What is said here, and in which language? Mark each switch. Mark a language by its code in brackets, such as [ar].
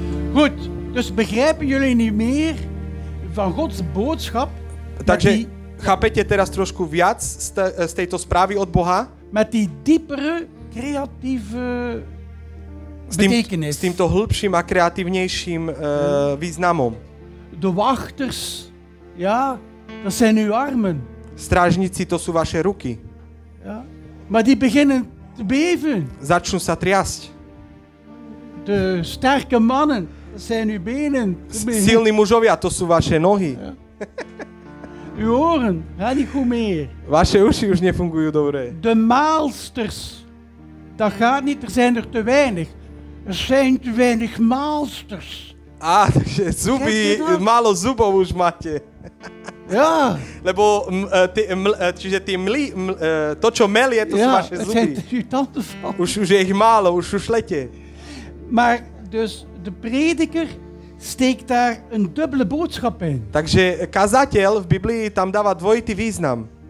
[nl] Goed, dus begrijpen jullie nu meer van Gods boodschap? [sk] Takže chápete teraz trošku viac z tejto správy od Boha? [nl] Met die diepere, creatieve betekenis. [sk] S týmto hĺbším a kreatívnejším významom. [nl] De wachters, ja, dat zijn uw armen. [sk] Strážnici, to sú vaše ruky. [nl] Ja. Maar die beginnen te beven. [sk] Začnú sa triasť. [nl] De sterke mannen, dat zijn uw benen. [sk] Silní mužovia, to sú vaše nohy. [nl] Ja. Uw oren gaan niet goed meer. [sk] Vaše uši už nefungujú dobre. [nl] De maalsters. Dat gaat niet, er zijn er te weinig. Er zijn te weinig maalsters. [sk] Takže zuby, málo zubov už máte. [nl] Ja. [sk] Lebo čiže to, čo melie, to sú [nl] Ja, [sk] vaše [nl] het zijn [sk] zuby. [nl] uw tandenval. [sk] Už je ich málo, už šušlete. [nl] Maar dus de prediker steekt daar een dubbele boodschap in. [sk] Takže kazateľ v Biblii tam dáva dvojitý význam.